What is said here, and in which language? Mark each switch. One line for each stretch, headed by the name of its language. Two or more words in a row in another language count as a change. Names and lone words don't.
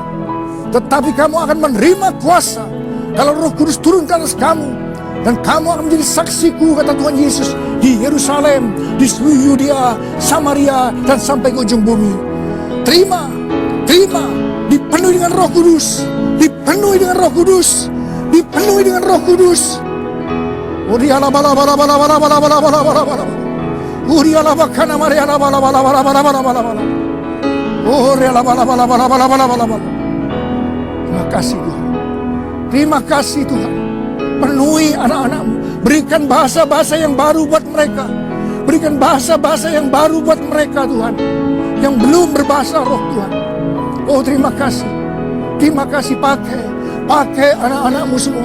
Indonesian: Tetapi kamu akan menerima kuasa kalau Roh Kudus turun ke atas kamu. Dan kamu akan menjadi saksiku, kata Tuhan Yesus, di Yerusalem, di seluruh Yudea, Samaria, dan sampai ke ujung bumi. Terima, dipenuhi dengan Roh Kudus, dipenuhi dengan Roh Kudus, dipenuhi dengan Roh Kudus. Uriala bala bala bala bala bala bala bala bala bala. Uriala bakana mariala bala bala bala bala bala bala bala. Uriala bala bala bala bala bala bala bala. Terima kasih Tuhan. Terima kasih Tuhan. Penuhi anak-anakmu. Berikan bahasa-bahasa yang baru buat mereka. Berikan bahasa-bahasa yang baru buat mereka Tuhan, yang belum berbahasa roh Tuhan. Oh terima kasih. Terima kasih, pakai anak-anakmu semua.